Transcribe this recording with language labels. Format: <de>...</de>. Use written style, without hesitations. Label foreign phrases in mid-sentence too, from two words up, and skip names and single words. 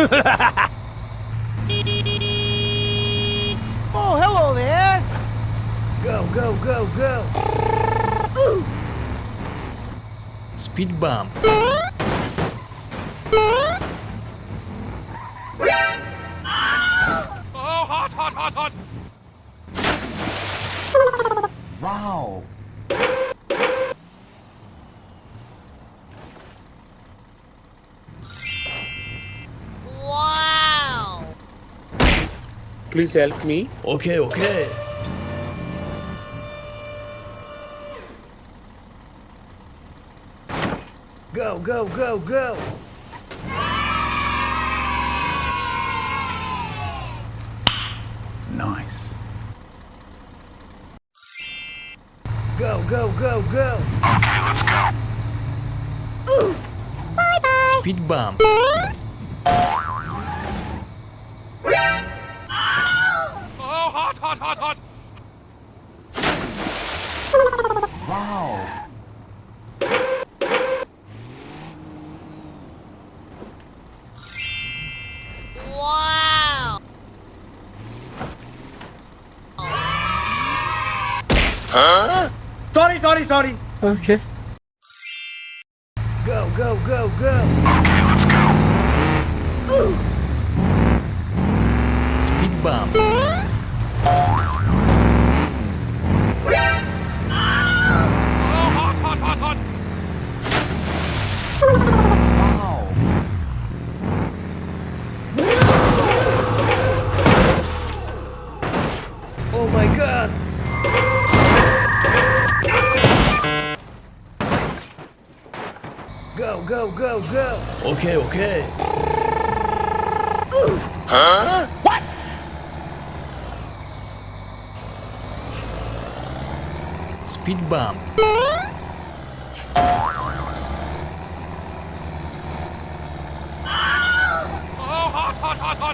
<en>Oh, hello there! Go, go, go, go! Ooh. Speed bump. Oh, hot, hot, hot, hot! Wow! Wow! Please help me. Okay, okay. Go, go, go, go! Nice. Go, go, go, go! Okay, let's go. Ooh. Bye-bye! Speed bump. Oh, hot, hot, hot, hot! Wow! Wow! Sorry. Okay. Go, go, go, go! Okay, let's go. Ooh. Speed bump. Oh, hot, hot, hot, hot! Wow! Oh my god! Go, go, go, go! Okay, okay. Huh? What? Speed bump. Oh, hot, hot, hot, hot!</en>